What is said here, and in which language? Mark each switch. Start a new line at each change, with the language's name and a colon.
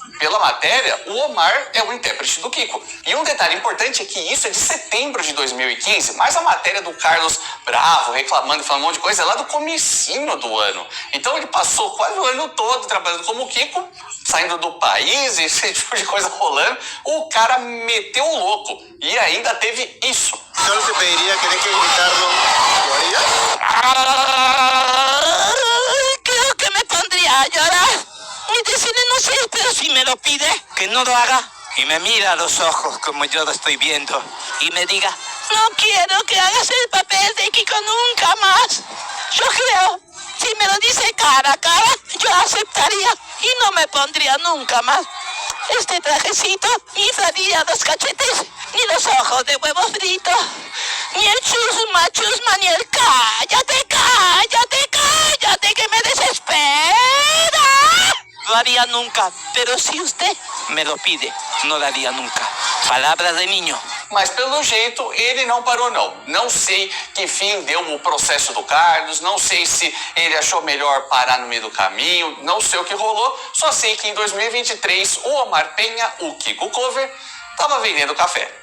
Portuguese: Pela matéria, o Omar é o intérprete do Kiko. E um detalhe importante é que isso é de setembro de 2015, mas a matéria do Carlos Bravo, reclamando e falando um monte de coisa, é lá do comecinho do ano. Então ele passou quase o ano todo trabalhando como Kiko, saindo do país e esse tipo de coisa rolando. O cara meteu o louco e ainda teve isso.
Spanish: Solo te pediría que dejes de gritarlo. ¿Lo harías? Creo que me pondría a llorar y decirle no sé, pero si me lo pide, que no lo haga. Y me mira a los ojos como yo lo estoy viendo y me diga, no quiero que hagas el papel de Kiko nunca más. Yo creo, si me lo dice cara a cara, yo aceptaría y no me pondría nunca más este trajecito, ni inflaría los cachetes, ni los ojos de huevo frito, ni el chusma, chusma, ni el cállate, cállate, cállate, que me desespera. Lo haría nunca, pero si usted me lo pide, no lo haría nunca.
Portuguese: Palavras de niño. Mas pelo jeito ele não parou não. Não sei que fim deu o processo do Carlos, não sei se ele achou melhor parar no meio do caminho, não sei o que rolou, só sei que em 2023 o Omar Penha, o Kiko Cover, estava vendendo café.